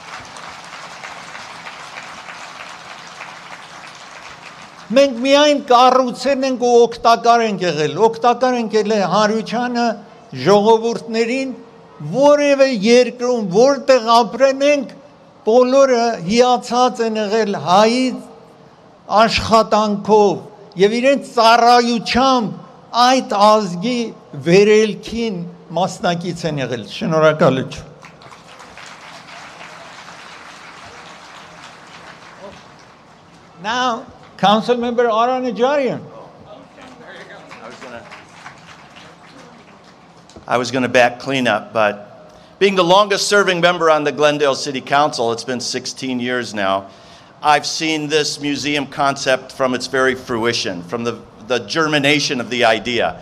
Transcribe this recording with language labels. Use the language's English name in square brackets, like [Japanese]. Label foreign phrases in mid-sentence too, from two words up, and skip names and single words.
[Armenian] Մենք միայն կառուցել ենք ու օգտակար ենք եղել հանրությանը, ժողովուրդներին, որևէ երկրում, որտեղ ապրեն ենք, բոլորը հիացած են եղել հայի աշխատանքով եւ իրենց ծառայությամբ այդ ազգի վերելքին մասնակից են եղել։ Շնորհակալություն։ [English] Now, Council Member Aranejarian. I was going to back clean up, but being the longest serving member on the Glendale City Council, it's been 16 years now, I've seen this museum concept from its very fruition, from the germination of the idea.